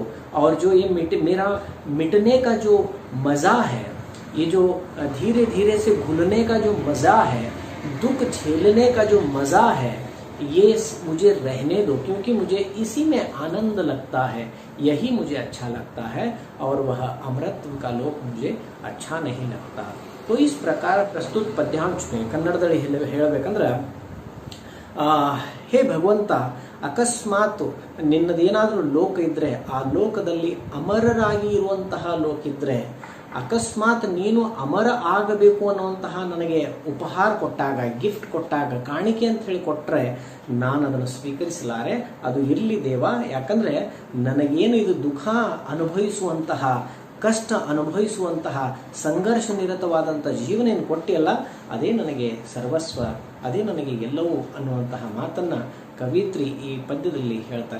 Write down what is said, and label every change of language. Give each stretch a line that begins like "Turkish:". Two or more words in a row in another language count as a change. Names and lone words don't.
Hindi: और जो ये मेरा मिटने का जो मज़ा है, ये जो धीरे धीरे से घुलने का जो मज़ा है, दुख झेलने का जो मज़ा है, ये मुझे रहने दो, क्योंकि मुझे इसी में आनंद लगता है, यही मुझे अच्छा लगता है, और वह अमरत्व का लोक मुझे अच्छा नहीं लगता। तो इस प्रकार प्रस्तुत पद्यांश में
Kannada: कन्नड़दल्लि ಹೇಳಬೇಕಂದ್ರೆ, ಹೇ ಭಗವಂತ, ಅಕಸ್ಮಾತ್ ನಿನ್ನದೇನಾದರೂ ಲೋಕ ಇದ್ದರೆ, ಆ ಲೋಕದಲ್ಲಿ ಅಮರರಾಗಿ ಇರುವಂತಹ ಲೋಕ ಇದ್ದರೆ, ಅಕಸ್ಮಾತ್ ನೀನು ಅಮರ ಆಗಬೇಕು ಅನ್ನುವಂತಹ ನನಗೆ ಉಪಹಾರ ಕೊಟ್ಟಾಗ, ಗಿಫ್ಟ್ ಕೊಟ್ಟಾಗ, ಕಾಣಿಕೆ ಅಂತ ಹೇಳಿ ಕೊಟ್ಟರೆ ನಾನು ಅದನ್ನು ಸ್ವೀಕರಿಸಲಾರೆ, ಅದು ಇರಲಿ ದೇವ, ಯಾಕಂದರೆ ನನಗೇನು ಇದು ದುಃಖ ಅನುಭವಿಸುವಂತಹ, ಕಷ್ಟ ಅನುಭವಿಸುವಂತಹ, ಸಂಘರ್ಷ ನಿರತವಾದಂಥ ಜೀವನ ಏನು ಕೊಟ್ಟಿಯಲ್ಲ, ಅದೇ ನನಗೆ ಸರ್ವಸ್ವ, ಅದೇ ನನಗೆ ಎಲ್ಲವೂ ಅನ್ನುವಂತಹ ಮಾತನ್ನು ಕವಿत्री ಈ ಪದ್ಯದಲ್ಲಿ ಹೇಳ್ತಾರೆ।